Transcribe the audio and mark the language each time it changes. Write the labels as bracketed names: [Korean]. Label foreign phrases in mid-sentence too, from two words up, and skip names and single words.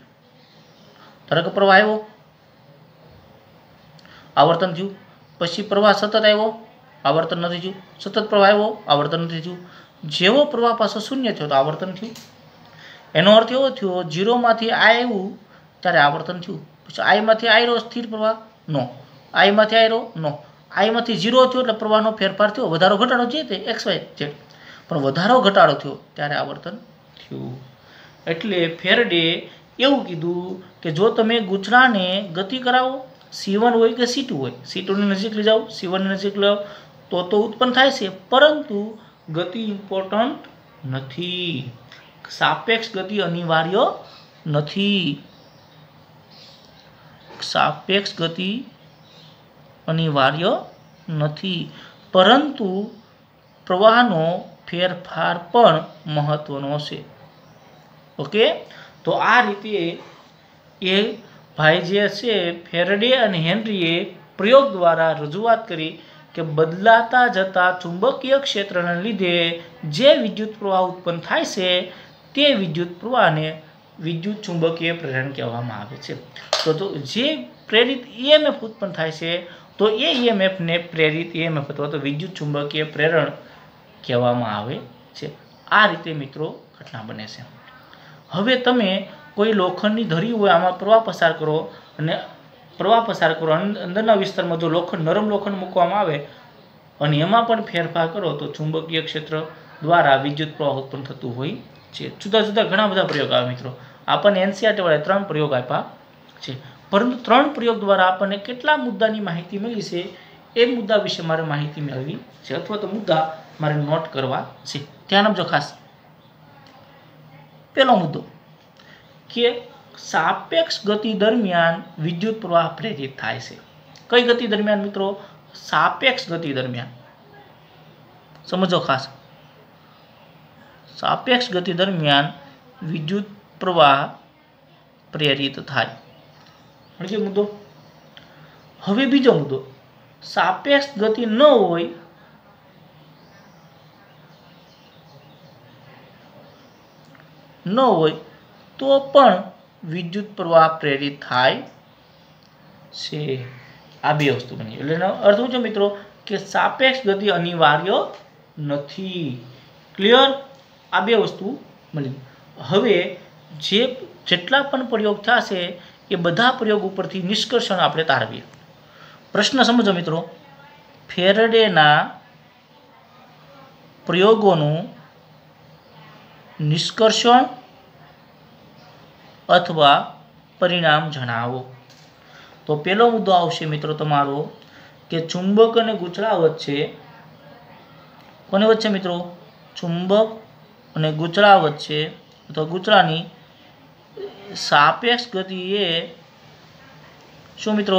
[Gujarati] ધારો કે પ્રવાહ આવ્યો, આવર્તન થયું, પછી પ્રવાહ સતત આવ્યો, આવર્તન નહીં થયું, સતત પ્રવાહ આવ્યો, આવર્તન નહીં થયું, જેવો પ્રવાહ પાછો શૂન્ય થયો તો આવર્તન થયું। એનો અર્થ એવો થયો જીરો માંથી આઈ આવ્યું ત્યારે આવર્તન થયું, પછી આઈ માંથી આઈ રહ્યો સ્થિર પ્રવાહ નો, આઈ માંથી આઈ રહ્યો નો, આઈ માંથી જીરો થયો એટલે પ્રવાહનો ફેરફાર થયો, વધારો ઘટાડો જે તે એક્સ વાય જેડ, પણ વધારો ઘટાડો થયો ત્યારે આવર્તન થયું। એટલે ફેરડે એવું કીધું કે જો તમે ગૂંચડાને ગતિ કરાવો, C1 હોય કે C2 હોય, C2 ની નજીક લઈ જાઓ, C1 ની નજીક લાવો તો ઉત્પન્ન થાય છે, પરંતુ ગતિ ઇમ્પોર્ટન્ટ નથી, સાપેક્ષ ગતિ અનિવાર્ય નથી, સાપેક્ષ ગતિ અનિવાર્ય નથી, પરંતુ પ્રવાહનો ફેરફાર પણ મહત્વનો છે। ઓકે, તો આ રીતે યે ભાઈ જે છે ફેરડે અને હેનરીએ પ્રયોગ દ્વારા રજૂઆત કરી કિ બદલાતા જતા ચુંબકીય ક્ષેત્રને લીધે જે વિદ્યુત પ્રવાહ ઉત્પન્ન થાય છે તે વિદ્યુત પ્રવાહને વિદ્યુત ચુંબકીય પ્રેરણ કહેવામાં આવે છે। તો જે પ્રેરિત ઈએમએફ ઉત્પન્ન થાય છે તો એ ઈએમએફ ને પ્રેરિત ઈએમએફ અથવા તો વિદ્યુત ચુંબકીય પ્રેરણ કહેવામાં આવે છે। આ રીતે મિત્રો ઘટના બને છે। હવે તમે કોઈ લોખંડની ધરી હોય આમાં પ્રવાહ પસાર કરો અને પ્રવાહ પસાર કરો, અંદરના વિસ્તારમાં જો લોખંડ નરમ લોખંડ મૂકવામાં આવે અને એમાં પણ ફેરફાર કરો તો ચુંબકીય ક્ષેત્ર દ્વારા વિદ્યુત પ્રવાહ ઉત્પન્ન થતું હોય છે। જુદા જુદા ઘણા બધા પ્રયોગ આવે મિત્રો। આપણે એનસીઈઆરટી વાળે 3 પ્રયોગ આપ્યા છે, પરંતુ 3 પ્રયોગ દ્વારા આપણે કેટલા મુદ્દાની માહિતી મળી છે એ મુદ્દા વિશે મારે માહિતી મેળવી છે અથવા તો મુદ્દા મારે નોટ કરવા છે। ધ્યાન આપજો ખાસ। પહેલો મુદ્દો કે સાપેક્ષ ગતિ દરમિયાન વિદ્યુત પ્રવાહ પ્રેરિત થાય છે। કઈ ગતિ દરમિયાન મિત્રો? સાપેક્ષ ગતિ દરમિયાન। સમજો ખાસ, સાપેક્ષ ગતિ દરમિયાન વિદ્યુત પ્રવાહ પ્રેરિત થાય। સમજ્યો મુદ્દો? હવે બીજો મુદ્દો, સાપેક્ષ ગતિ ન હોય તો પણ વિદ્યુત પ્રવાહ પ્રેરિત થાય છે। આ બે વસ્તુ બની। એટલે અર્થ શું છે મિત્રો કે સાપેક્ષ ગતિ અનિવાર્ય નથી। ક્લિયર? આ બે વસ્તુ મળી। હવે જે જેટલા પણ પ્રયોગ થશે એ બધા પ્રયોગ ઉપરથી નિષ્કર્ષણ આપણે તારવીએ। પ્રશ્ન સમજો મિત્રો, ફેરેડેના પ્રયોગોનું નિષ્કર્ષણ અથવા પરિણામ જણાવો। તો પહેલો મુદ્દો આવશે મિત્રો તમારો કે ચુંબક અને ગૂંચળા વચ્ચે, કોને વચ્ચે મિત્રો? ચુંબક અને ગૂંચળા વચ્ચે અથવા ગૂંચળાની સાપેક્ષ ગતિ એ શું મિત્રો?